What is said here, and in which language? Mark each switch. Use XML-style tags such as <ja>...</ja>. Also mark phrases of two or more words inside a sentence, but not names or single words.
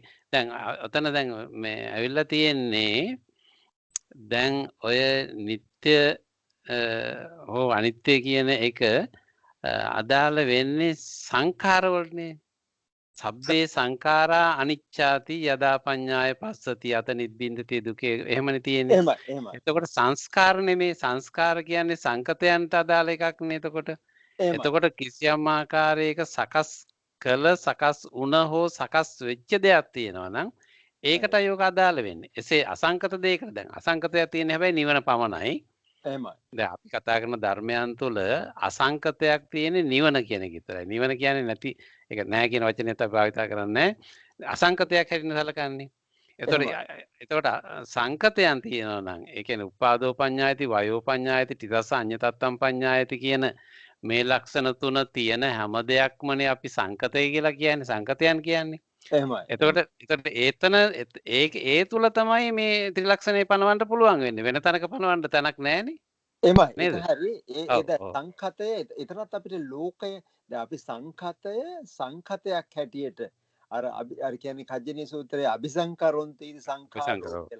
<si>දැන් ඔතන දැන් මේ ඇවිල්ලා තියෙන්නේ දැන් ඔය නිත්‍ය හෝ අනිත්‍ය කියන එක අදාළ වෙන්නේ සංඛාර වලනේ.</si> <pi>සබ්බේ සංඛාරා අනිච්චාති යදා පඤ්ඤාය පස්සති අත නිබ්බින්දති දුකේ</pi> <si>එහෙමනේ තියෙන්නේ. එහෙමයි. එතකොට සංස්කාර නෙමේ සංස්කාර කියන්නේ සංකතයන්ට අදාළ එකක් නේ එතකොට. එතකොට කිසියම් ආකාරයක සකස් කළ සකස් වුණ හෝ සකස් වෙච්ච දෙයක් තියෙනවා නම් ඒකටයි යෝග අදාළ වෙන්නේ. එසේ අසංකත දෙයකට දැන් අසංකතයක් තියෙන හැබැයි නිවන පමණයි. එහෙමයි. දැන් අපි කතා කරන ධර්මයන් තුළ අසංකතයක් තියෙන්නේ නිවන කියන එක විතරයි. නිවන කියන්නේ නැති ඒක නෑ කියන වචනේ තමයි භාවිත කරන්නේ. අසංකතයක් හැටින් සැලකන්නේ. එතකොට සංකතයන් තියෙනවා නම් ඒ කියන්නේ</si> <pi>උපාදෝ පඤ්ඤායති වයෝ පඤ්ඤායති තිරස අඤ්ඤතත්තම් පඤ්ඤායති</pi> <si>කියන මේ ලක්ෂණ තුන තියෙන හැම දෙයක්මනේ අපි සංකතය කියලා කියන්නේ සංකතයන් කියන්නේ. එහෙමයි. එතකොට ඒ තුල තමයි මේ ත්‍රිලක්ෂණේ පනවන්න පුළුවන් වෙන්නේ. වෙන තැනක පනවන්න තැනක් නැහැනේ. එහෙමයි. ඒක හරි. සංකතය එතනත් අපිට ලෝකය දැන් අපි සංකතයක් හැටියට අර කියන්නේ කජ්ජනීය සූත්‍රයේ</si> <pi>අபிසංකරොන්ති සංඛාරෝ</pi> <si>කියලා.</si>